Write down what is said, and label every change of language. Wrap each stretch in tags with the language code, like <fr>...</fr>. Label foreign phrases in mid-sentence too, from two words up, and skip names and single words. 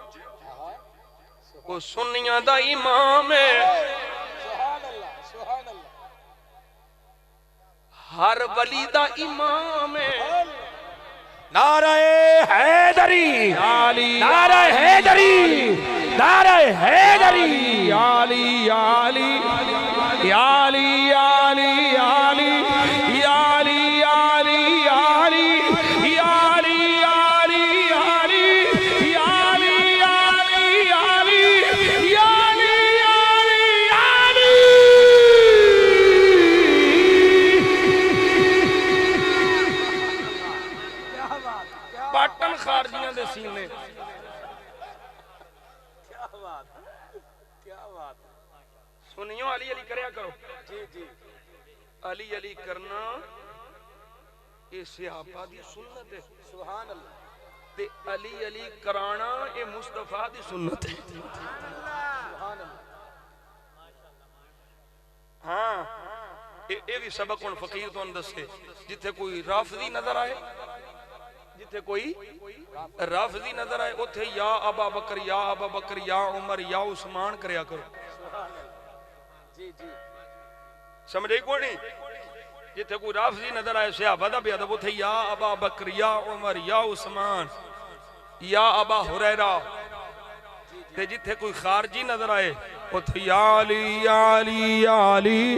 <pa>او سنیاں دا امام ہے,</pa> <ar>سبحان الله سبحان الله.</ar> <pa>ہر ولی دا امام ہے. نعرے حیدری، نعرے حیدری، نعرے حیدری, याली याली याली याली याली याली याली याली याली याली याली याली याली याली याली याली। پاٹن خارجیاں دے سینے. سنیو علی علی کریا کرو جی جی. علی علی کرنا یہ صحابہ دی سنت ہے,</pa> <ar>سبحان الله.</ar> <pa>تے علی علی کرانا یہ مصطفیٰ دی سنت ہے,</pa> <ar>سبحان الله.</ar> <pa>ہاں یہ بھی سبق ہݨ فقیر تہانوں دسے. جتھے کوئی رافضی نظر آئے، جتھے کوئی رافضی نظر آئے، اوتھے یا ابا بکر یا ابا بکر یا عمر یا عثمان کریا کرو جی جی. سمجھے کو نہیں? جتھے کوئی رافضی نظر آئے صحابہ دا بےادب، اوتھے یا ابا بکر یا عمر یا عثمان یا ابا ہریرہ. تے جتھے کوئی خارجی نظر آئے اوتھے یا علی یا علی یا علی.</pa>